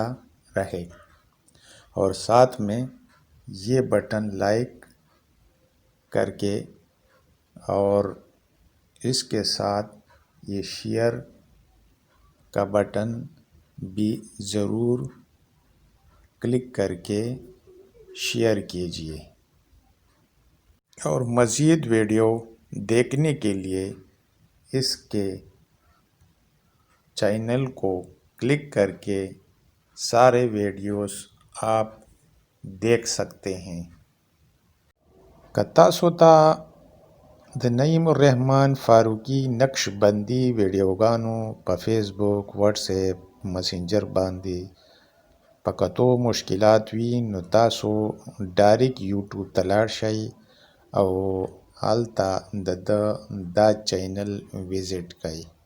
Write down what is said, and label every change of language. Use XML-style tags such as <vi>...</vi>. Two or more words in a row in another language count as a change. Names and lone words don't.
<ur>رہے، اور ساتھ میں یہ بٹن لائک کر کے اور اس کے ساتھ یہ شیئر کا بٹن بھی ضرور کلک کر کے شیئر کیجیے، اور مزید ویڈیو دیکھنے کے لیے اس کے چینل کو کلک کر کے سارے ویڈیوز آپ دیکھ سکتے ہیں۔</ur> <ps>تاسو ته د نعیم الرحمن فاروقي نقش بندي ویډیوګانو په فیسبوک، واتس اپ، مسنجر باندې په کتو مشکلات وي، نو تاسو ډایرکټ یوټیوب ته لاړ شئ او هلته دا چینل وزټ کړئ.</ps>